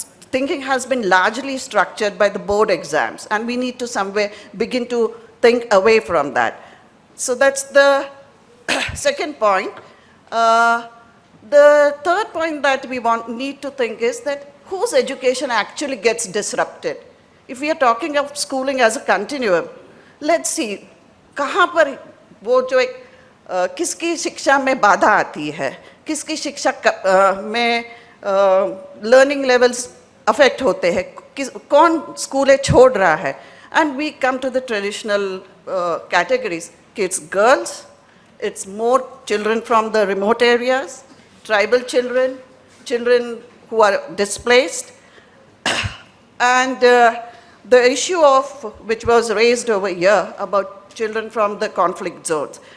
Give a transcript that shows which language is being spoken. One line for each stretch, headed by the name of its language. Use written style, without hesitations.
English: Thinking has been largely structured by the board exams, and we need to somewhere begin to think away from that. So that's the second point. The third point that we need to think is that whose education actually gets disrupted. If we are talking of schooling as a continuum, let's see,
Hindi: कहाँ पर वो जो एक किसकी शिक्षा में बाधा आती है, किसकी शिक्षा में
English: learning levels affect
Hindi: होते हैं, कौन स्कूलें छोड़ रहा है,
English: and we come to the traditional categories. It's girls, it's more children from the remote areas, tribal children, children who are displaced, and the issue of which was raised over here about children from the conflict zones.